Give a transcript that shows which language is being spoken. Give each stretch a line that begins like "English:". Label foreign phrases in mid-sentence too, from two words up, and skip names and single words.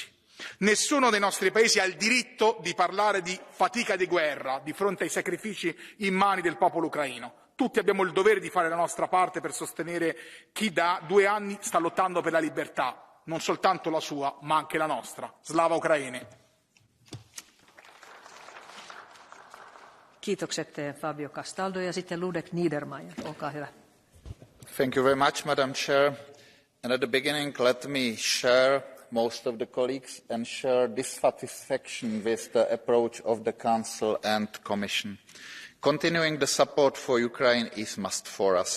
Italian: Nessuno dei nostri paesi ha il diritto di parlare di fatica di guerra di fronte ai sacrifici immani del popolo ucraino. Tutti abbiamo il dovere di fare la nostra parte per sostenere chi da 2 anni sta lottando per la libertà, non soltanto la sua, ma anche la nostra.
Ukrainian: Слава Україні!
Finnish: Kiitokset Fabio Castaldo ja sitten Ludek Niedermayer, olkaa hyvä.
English: Thank you very much, Madam Chair. And at the beginning, let me share most of the colleagues and share dissatisfaction with the approach of the Council and Commission. Continuing the support for Ukraine is must for us.